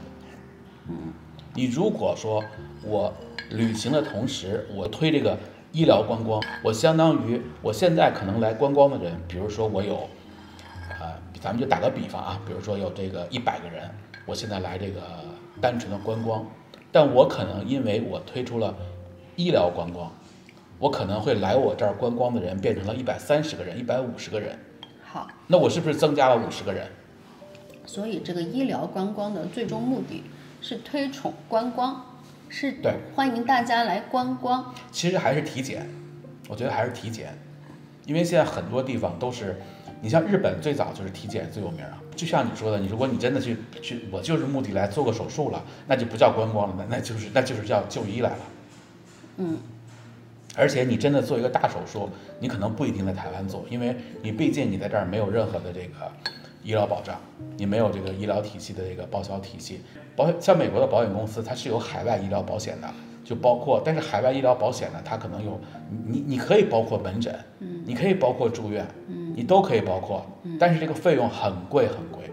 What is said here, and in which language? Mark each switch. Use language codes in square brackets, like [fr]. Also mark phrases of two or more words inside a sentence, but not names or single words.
[zh] 你如果說我旅行的同時，我推這個醫療觀光，我相當於我現在可能來觀光的人，比如說我有，咱們就打個比方啊，比如說有這個100個人，我現在來這個單純的觀光，但我可能因為我推出了醫療觀光，我可能会來我這兒觀光的人變成了130個人、150個人。好，那我是不是增加了50個人？所以這個醫療觀光的最終目的是推崇觀光， 是对，歡迎大家來觀光。其實還是體檢，我覺得還是體檢，因為現在很多地方都是，你像日本最早就是體檢最有名啊。就像你說的，如果你真的去，我就是目的来做個手術了，那就不叫觀光了，那就是叫就醫來了。而且你真的做一個大手術，你可能不一定在台灣做，因為你畢竟你在這兒沒有任何的这個醫療保障，你沒有這個醫療體系的這個報銷體系。像美國的保險公司，它是有海外醫療保險的，就包括，但是海外醫療保險呢，它可能有你可以包括門診，你可以包括住院，你都可以包括，但是這個費用很貴很貴。